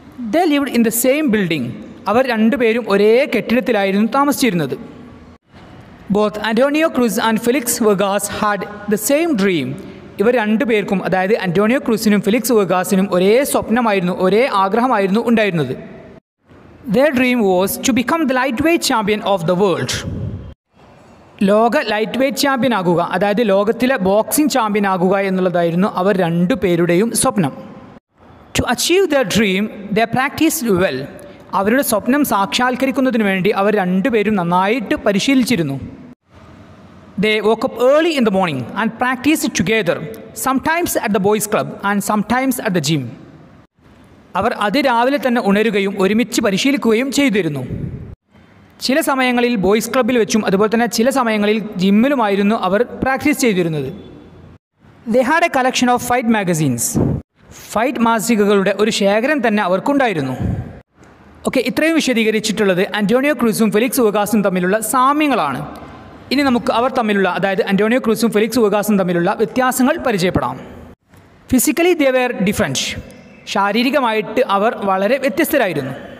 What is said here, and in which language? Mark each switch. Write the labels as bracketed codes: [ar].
[en] They lived in the same building. [ml] അവർ രണ്ടുപേരും ഒരേ കെട്ടിടത്തിലായിരുന്നു താമസിച്ചിരുന്നത്. [en] Both Antonio Cruz and Felix Vegas had the same dream. [ml] ഇവർ രണ്ടുപേർക്കും, അതായത് അന്റോണിയോ ക്രൂസിനും ഫെലിക്സ് വെഗാസിനും ഒരേ സ്വപ്നമായിരുന്നു, ഒരേ ആഗ്രഹമായിരുന്നു ഉണ്ടായിരുന്നത്. [en] Their dream was to become the lightweight champion of the world. [ml] ലോക ലൈറ്റ് വെയ്റ്റ് ചാമ്പ്യൻ ആകുക, അതായത് ലോകത്തിലെ ബോക്സിംഗ് ചാമ്പ്യൻ ആകുക എന്നുള്ളതായിരുന്നു അവർ രണ്ടുപേരുടെയും സ്വപ്നം. [en] To achieve their dream, they practiced well. [ml] അവരുടെ സ്വപ്നം സാക്ഷാത്കരിക്കുന്നതിന് വേണ്ടി അവർ രണ്ടുപേരും നന്നായിട്ട് പരിശീലിച്ചിരുന്നു. [en] They woke up early in the morning and practiced together, sometimes at the boys' club and sometimes at the gym. [ml] അവർ അതിരാവിലെ തന്നെ ഉണരുകയും ഒരുമിച്ച് പരിശീലിക്കുകയും ചെയ്തിരുന്നു. ചില സമയങ്ങളിൽ ബോയ്സ് ക്ലബ്ബിൽ വെച്ചും അതുപോലെ തന്നെ ചില സമയങ്ങളിൽ ജിമ്മിലുമായിരുന്നു അവർ പ്രാക്ടീസ് ചെയ്തിരുന്നത്. [en] They had a collection of fight magazines. [ml] Fight മാസികകളുടെ ഒരു ശേഖരം തന്നെ അവർക്കുണ്ടായിരുന്നു. ഓക്കെ, ഇത്രയും വിശദീകരിച്ചിട്ടുള്ളത് അന്റോണിയോ ക്രൂസും ഫെലിക്സ് വെഗാസും തമ്മിലുള്ള സാമ്യങ്ങളാണ്. ഇനി നമുക്ക് അവർ തമ്മിലുള്ള, അതായത് അന്റോണിയോ ക്രൂസും ഫെലിക്സ് വെഗാസും തമ്മിലുള്ള വ്യത്യാസങ്ങൾ പരിചയപ്പെടാം. [en] Physically they were different. [ml] ശാരീരികമായിട്ട് അവർ വളരെ വ്യത്യസ്തരായിരുന്നു.